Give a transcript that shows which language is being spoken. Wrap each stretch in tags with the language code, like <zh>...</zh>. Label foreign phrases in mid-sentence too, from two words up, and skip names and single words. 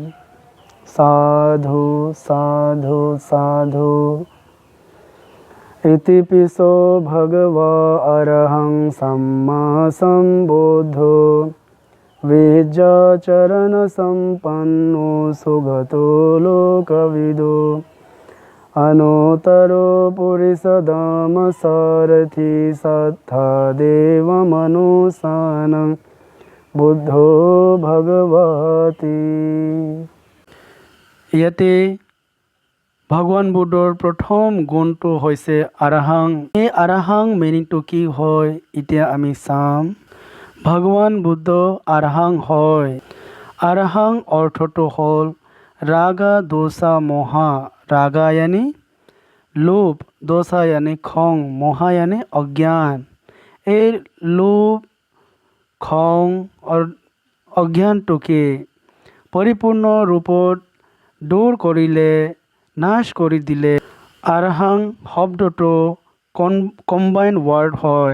<pi>সাধু সাধু সাধু। ইতি পিছো ভগৱা অৰহং সম্মা সম্বুদ্ধো বিদ্যাচৰণ সম্পন্নো সুগতো লোকবিদো अनुतरो पुरुषोत्तम सारथि सत्था देवमनुसानं बुद्धो भगवती।</pi> <as>ইয়াতে ভগৱান বুদ্ধৰ প্ৰথম গুণটো হৈছে আৰাহাং। এই আৰাহাং মিনিংটো কি হয় এতিয়া আমি চাম। ভগৱান বুদ্ধ আৰাহাং হয়। আৰাহাং অৰ্থটো হ'ল ৰাগা দোষা মহা।</as> <hi>रागा यानी लोभ, दोषा यानी खंग, मोहा यानी अज्ञान।</hi> <as>এই লোভ খং और অজ্ঞানটোকে পৰিপূৰ্ণ ৰূপত দূৰ কৰিলে, নাশ কৰি দিলে। আৰাহাং শব্দটো</as> <en>combine word</en> <as>হয়।</as>